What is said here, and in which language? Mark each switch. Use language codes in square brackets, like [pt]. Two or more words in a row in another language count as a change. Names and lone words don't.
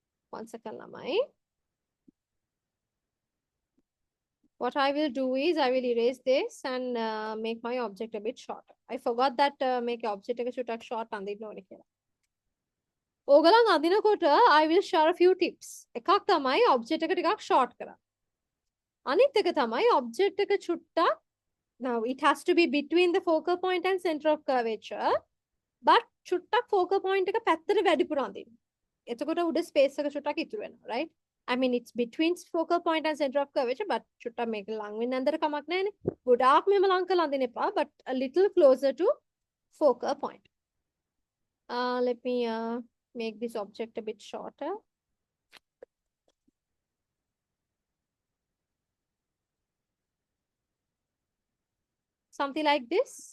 [en] One second, lamai. What I will do is I will erase this and make my object a bit shorter. I forgot that make object [si] එක චුට්ටක් short අඳින්න ඕනේ කියලා. ඕගලන් අඳිනකොට [en] I will share a few tips. [si] එකක් තමයි object එක ටිකක් short කරන්න. අනිත් එක තමයි object එක චුට්ටක් [en] now it has to be between the focal point and center of curvature but [si] චුට්ටක් [en] focal point [si] එක පැත්තට වැඩිපුර අඳින්න. එතකොට උඩ space එක චුට්ටක් ඉතුරු වෙනවා, [en] right? I mean it's between focal point and center of curvature but [si] චුට්ටක් මේක ලඟ වෙන්න අnder කමක් නැහැනේ. ගොඩාක් මෙහෙම ලං කරලා අඳින්න එපා [en] but a little closer to focal point. Let me make this object a bit shorter. Something like this.